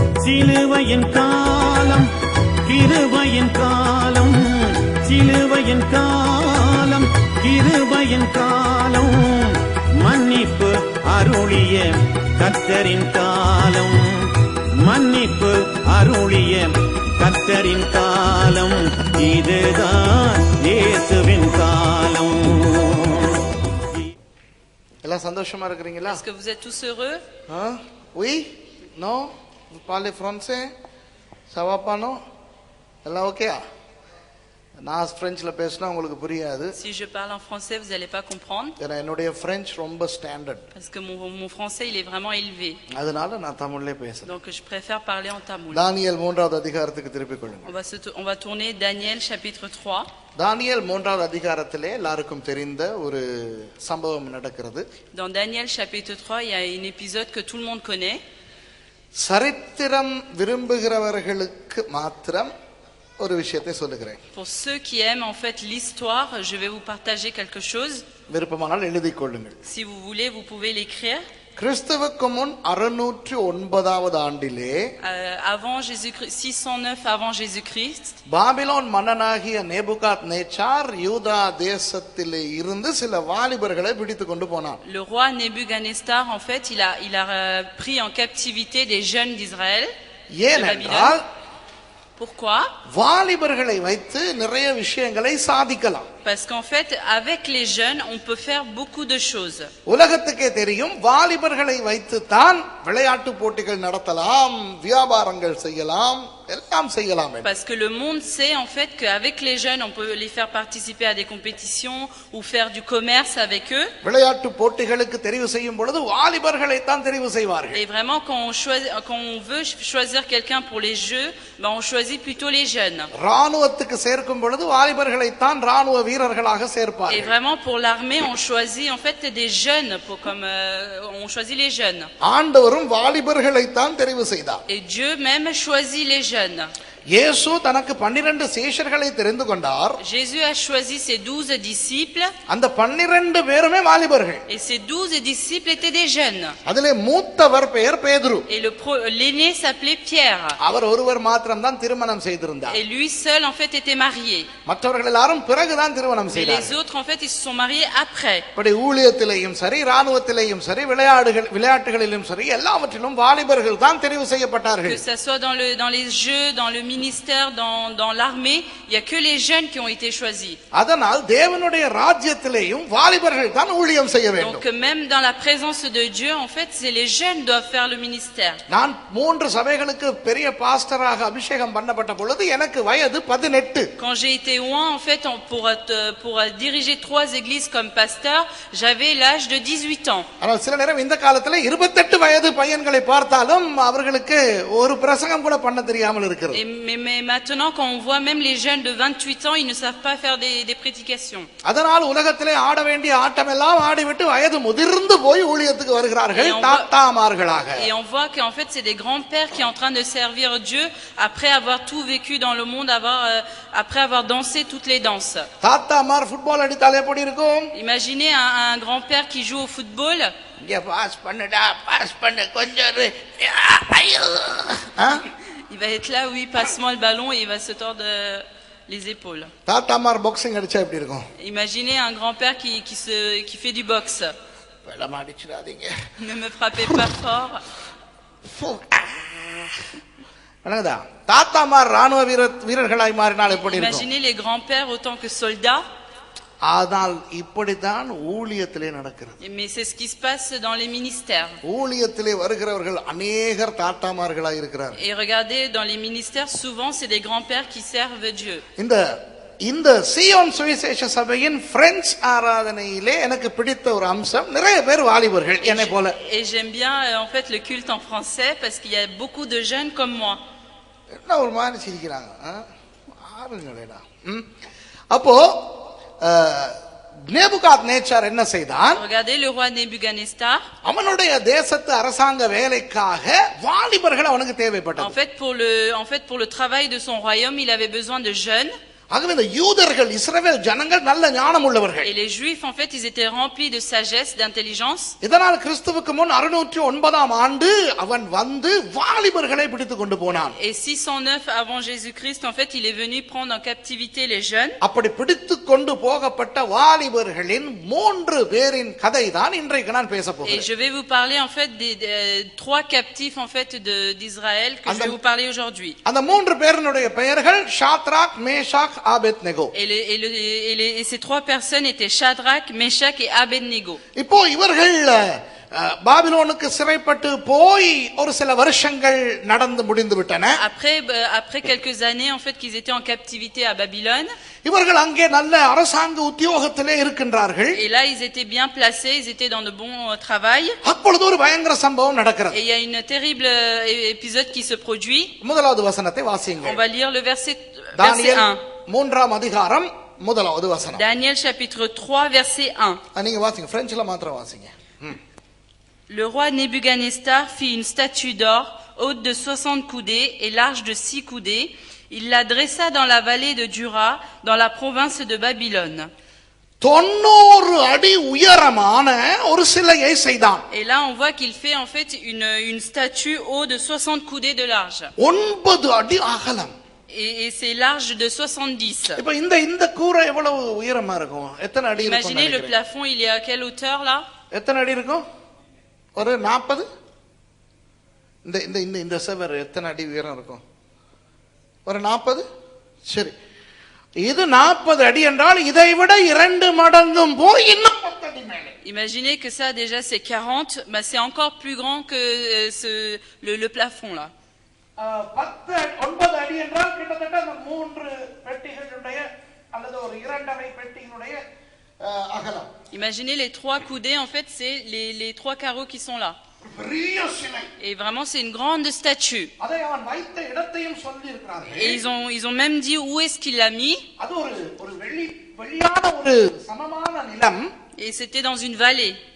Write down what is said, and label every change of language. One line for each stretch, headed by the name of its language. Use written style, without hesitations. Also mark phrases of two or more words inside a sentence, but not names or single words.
Tamil: சிலுவையின் காலம் கிருபையின் காலம், சிலுவையின் காலம் கிருபையின் காலம், மன்னிப்பு அருளிய கர்த்தரின் காலம், மன்னிப்பு அருளிய கர்த்தரின் காலம், இதுதான் இயேசுவின் காலம். எல்லாம் சந்தோஷமா இருக்கிறீங்களா?
French: Est-ce que vous êtes tous heureux? Oui? Non? Vous parlez français? Ça va pas, non?
Tamil: எல்லாம் ஓகேயா? நான் பிரெஞ்சில் பேசினா உங்களுக்கு புரியாது.
French: Si je parle en français, vous n'allez pas comprendre.
Tamil: ஏன்னா என்னுடைய பிரெஞ்சு ரொம்ப ஸ்டாண்டர்ட்.
French: Parce que mon français, il est vraiment élevé.
Tamil: அதனால நான் தமிழ்லே பேசுறேன்.
French: Donc je préfère parler en tamoul.
Tamil: தானியேல் 3வது அதிகாரத்துக்கு திருப்பிக் கொள்ளுங்க.
French: On va tourner Daniel chapitre 3.
Tamil: தானியேல் 3வது அதிகாரத்திலே எல்லாருக்கும் தெரிந்த ஒரு சம்பவம் நடக்கிறது.
French: Dans Daniel chapitre 3, il y a un épisode que tout le monde connaît.
Tamil: சரித்திரம் விரும்புகிறவர்களுக்கு மாத்திரம் ஒரு விஷயத்தை சொல்லுகிறேன்.
French: Pour ceux qui aiment en fait l'histoire, je vais vous partager quelque chose.
Tamil: விருப்பமானால் எழுதிக் கொள்ளுங்கள்.
French: Si vous voulez, vous pouvez l'écrire.
Tamil: கிறிஸ்துவுக்கு முன் 609வது ஆண்டிலே
French: Avant Jésus-Christ, 609 avant Jésus-Christ,
Tamil: பாபிலோன் மன்னனாகிய நேபுகாத் நேச்சார் யூதா தேசத்திலே இருந்து சில வாலிபர்களை பிடித்து கொண்டு போனான்.
French: le roi Nebuchadnezzar en fait, il a pris en captivité des jeunes d'Israël.
Tamil: ஏனென்றால்
French: Pourquoi?
Tamil: வாலிபர்களை வைத்து நிறைய விஷயங்களை சாதிக்கலாம்.
French: Parce qu'en fait, avec les jeunes, on peut faire beaucoup de choses.
Tamil: உலகத்துக்கே தெரியும், வாலிபர்களை வைத்து தான் விளையாட்டு போட்டிகள் நடத்தலாம், வியாபாரங்கள் செய்யலாம், எல்லாம் செய்யலாம்.
French: Parce que le monde sait en fait qu'avec les jeunes, on peut les faire participer à des compétitions ou faire du commerce avec eux.
Tamil: விளையாட்டு போட்டிகளுக்கு தெரிவு செய்யும் பொழுது வாலிபர்களை தான் தெரிவு செய்வார்கள்.
French: Et vraiment, quand on veut choisir quelqu'un pour les jeux, ben on choisit plutôt les jeunes.
Tamil: ராணுவத்துக்கு சேர்க்கும் பொழுது வாலிபர்களை தான் ராணுவ வீரர்களாக
French: Et
Tamil: சேர்ப்பார்கள்.
French: vraiment, pour l'armée, on choisit en fait des jeunes, on choisit les jeunes.
Tamil: ஆண்டவரும் வாலிபர்களை தான் தெரிவு செய்தார்.
French: Et Dieu même choisit les jeunes.
Tamil: இயேசு தனக்கு 12 சீஷர்களை தெரிந்து கொண்டார்.
French: Jésus a choisi ses 12 disciples.
Tamil: அந்த 12 பேருமே வாலிபர்கள்.
French: Et ces 12 disciples étaient des jeunes.
Tamil: அதிலே மூத்தவர் பெயர் பேதுரு.
French: Et l'aîné s'appelait Pierre.
Tamil: அவர் ஒருவர் மாத்திரம் தான் திருமணம் செய்திருந்தார்.
French: Et lui seul en fait était marié.
Tamil: மற்றவர்கள் எல்லாரும் பிறகுதான் திருமணம்
French: Mais
Tamil: செய்தார்கள்.
French: les autres en fait ils se sont mariés après.
Tamil: இப்படி ஊழியத்திலேயும் சரி, ராணுவத்திலேயும் சரி, விளையாட்டுகளிலும் சரி, எல்லாவற்றிலும் வாலிபர்கள் தான் தெரிவு செய்யப்பட்டார்கள்.
French: Que ça soit dans les jeux, dans le ministère, dans l'armée, il y a que les jeunes qui ont été choisis.
Tamil: அதனால் தேவனுடைய ராஜ்யத்திலேயும் வாலிபர்கள் தான் ஊழியம் செய்ய வேண்டும்.
French: Donc même dans la présence de Dieu, en fait, c'est les jeunes qui doivent faire le ministère.
Tamil: நான் 3 சபைகளுக்கு பெரிய பாஸ்டராக அபிஷேகம் பண்ணப்பட்ட பொழுது எனக்கு வயது 18.
French: Quand j'ai été oint en fait pour diriger 3 églises comme pasteur, j'avais l'âge de 18 ans.
Tamil: ஆனால் சில நேரம் இந்த காலத்துல 28 வயது பையன்களை பார்த்தாலும் அவர்களுக்கு ஒரு பிரசங்கம் கூட பண்ண தெரியாமல் இருக்கிறது.
French: Mais maintenant, quand on voit même les jeunes de 28 ans, ils ne savent pas faire des prédications.
Tamil: அதனால் உலகத்திலே ஆட வேண்டிய ஆட்டம் எல்லாம் ஆடிவிட்டு வயது முதிர்ந்து போய் ஊழியத்துக்கு வருகிறார்கள் தாத்தாமார்களாக.
French: Et on voit qu'en fait, c'est des grands-pères qui sont en train de servir Dieu après avoir tout vécu dans le monde, après avoir dansé toutes les danses.
Tamil: தாத்தாமார் ஃபுட்பால் அடித்தால் எப்படி இருக்கும்?
French: Imaginez un grand-père qui joue au football.
Tamil: இங்க பாஸ் பண்ணுடா, பாஸ் பண்ணு கொஞ்சம்.
French: Il va être là, oui, passe-moi le ballon et il va se tordre les épaules.
Tamil: தாத்தாமார் பாக்ஸிங் அடிச்சா எப்படி இருக்கும்?
French: Imaginez un grand-père qui fait du boxe.
Tamil: வெள்ளமா அடிச்சிடாதீங்க.
French: Ne me frappez pas fort.
Tamil: தாத்தாமார் ராணுவ வீரர்களாய் மாறினால் எப்படி இருக்கும்?
French: Imaginez les grands-pères autant que soldats.
Tamil: ஆனால் இப்படித்தான் ஊழியத்திலே நடக்கிறது.
French: Mais c'est ce qui se passe dans les ministères.
Tamil: ஊழியத்திலே வருகிறவர்கள் अनेகர் தாத்தாமார்களாய் இருக்கிறார்கள்.
French: Et regardez, dans les ministères, souvent c'est des grands-pères qui servent Dieu.
Tamil: இந்த சீயோன் சுவிசேஷ சபையின் பிரெஞ்சு ஆராதனையிலே எனக்கு பிடித்த ஒரு அம்சம், நிறைய பேர் வாலிபர்கள் என்னை போல.
French: Et j'aime bien en fait le culte en français parce qu'il y a beaucoup de jeunes comme moi.
Tamil: என்ன ஒரு மாதிரி சிரிக்கிறாங்க ஆளுங்களேடா. அப்போ நேபுகாத் நேச்சார் என்ன செய்தான்?
French: Regardez le roi Nebuchadnezzar.
Tamil: அவனுடைய தேசத்து அரசாங்க வேலைக்காக வாலிபர்கள் அவனுக்கு தேவைப்பட்டது.
French: En fait pour le travail de son royaume, il avait besoin de jeunes.
Tamil: ஆகவே இந்த யூதர்கள் இஸ்ரவேல் ஜனங்கள் நல்ல ஞானம் உள்ளவர்கள்.
French: Et les Juifs, en fait, ils étaient remplis de sagesse, d'intelligence.
Tamil: இதனால் கிறிஸ்துவுக்கு முன் 609ஆம் ஆண்டு அவன் வந்து வாலிபர்களை பிடித்து கொண்டு போனான்.
French: Et 609 avant Jésus-Christ, en fait, il est venu prendre en captivité les jeunes.
Tamil: அப்படி பிடித்து கொண்டு போகப்பட்ட வாலிபர்களின் 3 பேரின் கதை தான் இன்றைக்கு நான் பேச
French: Et
Tamil: போகிறேன்.
French: je vais vous parler, en fait, des 3 captifs, en fait, d'Israël que je vais vous parler aujourd'hui.
Tamil: அந்த 3 பேரினுடைய பெயர்கள் ஷாத்ராக், மேஷாக், ஆபேத்நேகோ.
French: Et ces 3 personnes étaient Shadrach, Meshach et Abednego.
Tamil: இப்போ இவர்கள் பாபிலோனுக்கு சிறைப்பட்டு போய் ஒரு சில வருஷங்கள் நடந்து முடிந்து விட்டன.
French: Après quelques années, en fait, qu'ils étaient en captivité à Babylone.
Tamil: இவர்கள் அங்கே நல்ல அரசாங்க உத்தியோகத்திலே இருக்கின்றார்கள்.
French: Et là, ils étaient bien placés, ils étaient dans de bons travail.
Tamil: அப்பொழுது ஒரு பயங்கர சம்பவம் நடக்கிறது.
French: Et il y a une terrible épisode qui se produit.
Tamil: முதலாவது வசனத்தை வாசியுங்கள்.
French: On va lire le verset 1.
Tamil: தானியேல் 3ஆம் அதிகாரம் முதலாவது வசனம்.
French: Daniel chapitre 3 verset 1.
Tamil: நீங்க வாசிங்க, பிரெஞ்சில மாத்திரம் வாசிங்க.
French: Le roi Nebuchadnezzar fit une statue d'or haute de 60 coudées et large de 6 coudées. Il la dressa dans la vallée de Dura, dans la province de Babylone.
Tamil: 90 அடி உயரமான ஒரு சிலையை செய்தான்.
French: Et là, on voit qu'il fait en fait une statue haute de 60 coudées de large.
Tamil: 9 அடி அகலம்.
French: Et c'est large de 70.
Tamil: இப்போ இந்த கூரை எவ்வளவு உயரமா இருக்கும்? எத்தனை அடி இருக்கும்?
French: Imaginez le plafond, il est à quelle hauteur là?
Tamil: எத்தனை அடி இருக்கும்? ஒரு 40. இந்த செவர் எத்தனை அடி உயரம் இருக்கும்? ஒரு 40. சரி, இது 40 அடி என்றால் இதை விட 2 மடங்கும் போய் இன்னும் 10 அடி மேலே.
French: Imaginez que ça déjà c'est 40, bah c'est encore plus grand que le plafond là.
Tamil: 9 அடி என்றால் கிட்டத்தட்ட அந்த 3 பெட்டிகளுடைய அல்லது ஒரு 2.5 பெட்டிகளுடைய அகலம்.
French: Imaginez les 3 coudées, en fait c'est les 3 carreaux qui sont là. Et vraiment c'est une grande statue. Et ils ont même dit où est-ce qu'il l'a mis. Et c'était dans une vallée.